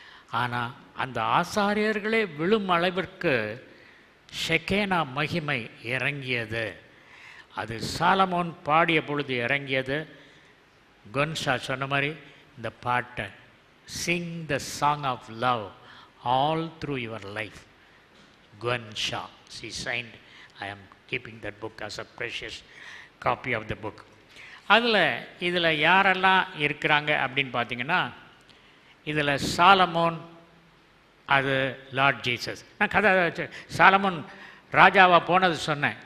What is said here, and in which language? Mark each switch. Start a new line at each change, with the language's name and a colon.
Tamil: ஆனால் அந்த ஆசாரியர்களே விழும் அளவிற்கு ஷெகேனா மகிமை இறங்கியது. அது சாலமோன் பாடிய பொழுது இறங்கியது. கொன்ஷா சொன்ன மாதிரி இந்த பாட்டை,
English: Sing the song of love all through your life. Gunsha, she signed. I am keeping that book as a precious copy of the book.
Tamil: இதில் யாரெல்லாம் இருக்கிறாங்க அப்படின்னு பார்த்தீங்கன்னா, இதில் சாலமோன், அது லார்ட் ஜீசஸ். நான் கதை சாலமோன் ராஜாவாக போனது சொன்னேன்.